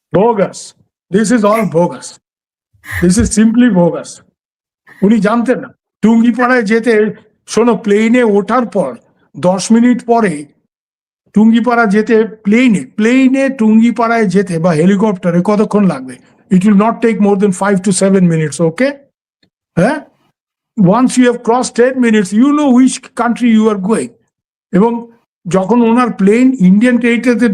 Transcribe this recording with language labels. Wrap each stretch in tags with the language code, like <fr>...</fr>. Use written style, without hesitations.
<en>bogus. This is all bogus. This is simply bogus.</en> <bn>উনি জানতেন না টুঙ্গিপাড়ায় যেতে। শোনো, প্লেনে ওঠার পর 10 মিনিট পরে টুঙ্গিপাড়া যেতে, প্লেনে টুঙ্গিপাড়ায় যেতে বা হেলিকপ্টারে কতক্ষণ লাগবে?</bn> <en>It will not take more than 5 to 7 minutes, okay? হ্যাঁ, once you have crossed 10 minutes, you know which country you are going.</en> <bn>এবং যখন ওনার প্লেন ইন্ডিয়ান টেরিটরিতে ঢুকেছে, দুটো ফাইটার জেট ওনাকে এসকর্ট করে নিয়ে গেছে, ওকে?</bn>